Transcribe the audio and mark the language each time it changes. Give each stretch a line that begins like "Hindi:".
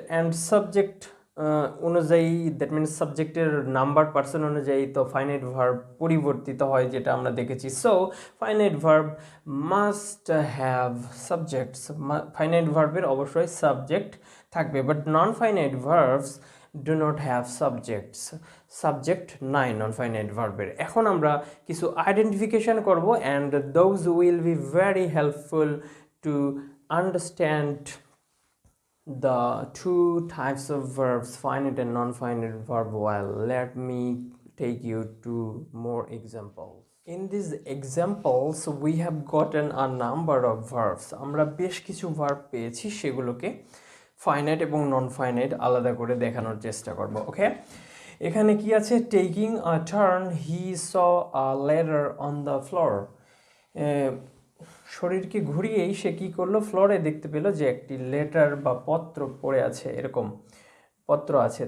Bangla: And subject অনুযায়ী, that means সাবজেক্টের number person অনুযায়ী তো ফাইনাইট ভার্ব পরিবর্তিত হয়, যেটা আমরা দেখেছি।
English: so finite verb must have subjects,
Bangla: finite ভার্বের অবশ্যই সাবজেক্ট থাকবে, but non finite verbs
English: do not have subjects,
Bangla: subject নাই নন ফাইনাইট ভার্বের। এখন আমরা কিছু আইডেন্টিফিকেশন করব,
English: And those will be very helpful to understand the two types of verbs, finite and non-finite verb well. Let me take you to more examples. In these examples we have gotten a number of verbs.
Bangla: আমরা বেশ কিছু verb পেয়েছি, সেগুলোকে finite এবং non finite আলাদা করে দেখানোর চেষ্টা করব। ওকে, এখানে কি আছে?
English: taking a turn he saw a letter on the floor,
Bangla: শরীরকে ঘুরিয়েই সে কি করলো, ফ্লোরে দেখতে পেলো যে একটি লেটার বা পত্র পড়ে আছে, এরকম পত্র আছে।